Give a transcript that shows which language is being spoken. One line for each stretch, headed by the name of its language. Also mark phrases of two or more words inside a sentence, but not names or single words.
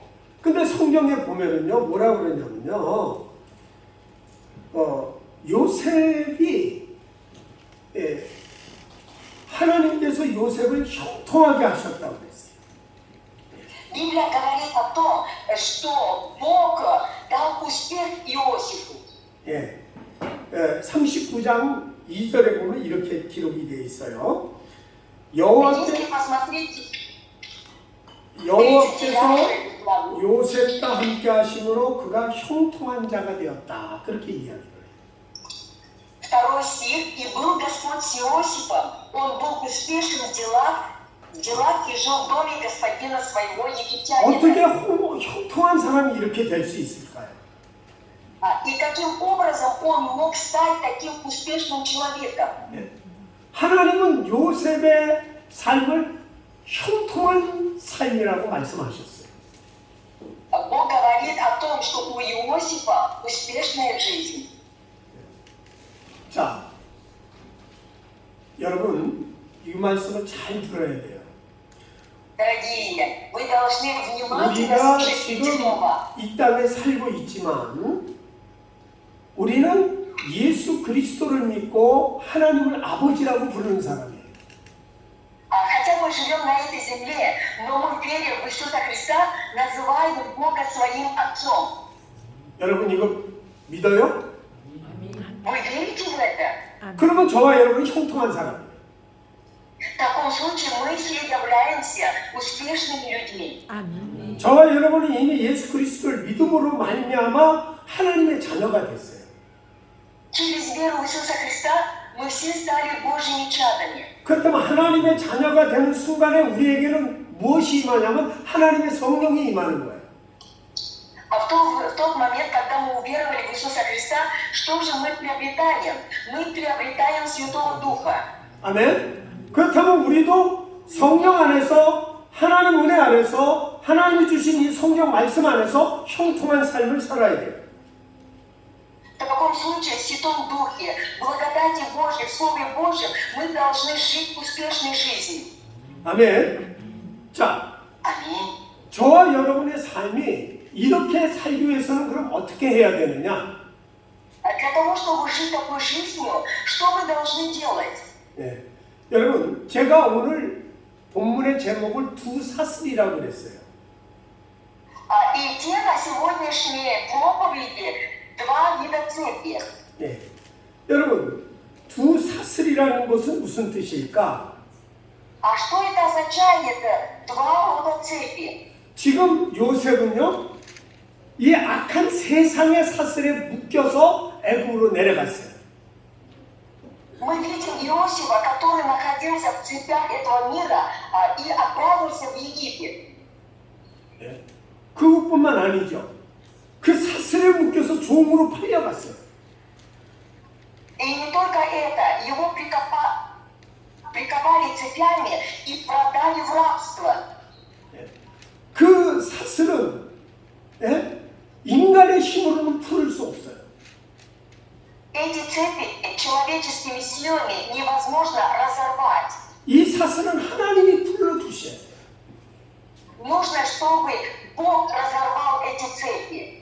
Korean: 근데 성경에 보면은요, 뭐라 그러냐면요, 요셉이 하나님께서 요셉을 형통하게 하셨다고 그랬어요.
Russian: Библия говорит о том, что Бог дал успех Иосифу.
Korean: 39장 2절에 보면 이렇게 기록이 되어 있어요.
Russian: Если посмотреть
Korean: 여호와께서 요셉과 함께 하심으로 그가 형통한 자가 되었다. 그렇게 이야기를 해요.
Russian: стих, и был Господь с Иосифом. Он был успешен в делах и жил в доме господина своего
Korean: 어떻게
Russian: египтянина.
Korean: 형통한 사람이 이렇게 될 수 있을까요?
Russian: И каким образом он мог стать таким успешным человеком?
Korean: 네. 하나님은 요셉의 삶을 형통한 삶이라고 말씀하셨어요.
Russian: Бог говорит о том, что у Иосифа успешная жизнь.
Korean: 자, 여러분 이 말씀을 잘 들어야 돼요.
Russian: Дорогие, вы должны внимательно
Korean: 우리가
Russian: слушать эти
Korean: 지금
Russian: слова.
Korean: 이 땅에 살고 있지만 우리는 예수 그리스도를 믿고 하나님을 아버지라고 부르는 사람이에요.
Russian: Хотя мы живем на этой земле, но мы, веря в Иисуса Христа, называем Бога своим Отцом.
Korean: 여러분 이거 믿어요?
Russian: Вы верите в это?
Korean: 그러면 저와 여러분은 형통한 사람이에요.
Russian: В таком случае мы все являемся успешными людьми.
Korean: 저와 여러분은 이미 예수 그리스도를 믿음으로 말미암아 하나님의 자녀가 됐어요.
Russian: Через веру в Иисуса Христа мы все стали Божьими чадами.
Korean: 그렇다면 하나님의 자녀가 되는 순간에 우리에게는 무엇이 임하냐면 하나님의 성령이 임하는 거예요.
Russian: А в тот момент, когда мы уверовали в Иисуса Христа, что же мы приобретаем? Мы приобретаем Святого Духа.
Korean: 아멘. 그렇다면 우리도 성령 안에서 하나님 은혜 안에서 하나님이 주신 이 성령 말씀 안에서 형통한 삶을 살아야 돼요.
Russian: В таком случае, в Святом Духе, в благодати Божьей, в Слове Божьем, мы должны жить успешной жизнью.
Korean: 아멘. 자,
Russian: Аминь.
Korean: 저와 여러분의 삶이 이렇게 살기 위해서는 그럼 어떻게 해야 되느냐?
Russian: Для того, чтобы жить такой жизнью, что мы должны делать?
Korean: 네. 여러분, 제가 오늘 본문의 제목을 두 사슬이라고 그랬어요.
Russian: И тема сегодняшней проповеди два вида цепи.
Korean: 네. 여러분, 두 사슬이라는 것은 무슨 뜻일까?
Russian: А что это означает? Два рода цепи.
Korean: 지금 요셉은요, 이 악한 세상의 사슬에 묶여서 애굽으로 내려갔어요.
Russian: Мы видим Иосифа, который находился в цепях этого мира и отправился в Египет.
Korean: 네. 그것뿐만 아니죠. 그 사슬에 묶여서 종으로 팔려갔어요.
Russian: И не только это, его приковали цепями и продали в рабство.
Korean: 네. 그 사슬은 네? 인간의 힘으로는 풀을 수 없어요.
Russian: Эти цепи человеческими силами невозможно разорвать.
Korean: 이 사슬은 하나님이 풀어주셔야 돼요.
Russian: Нужно, чтобы Бог разорвал эти цепи.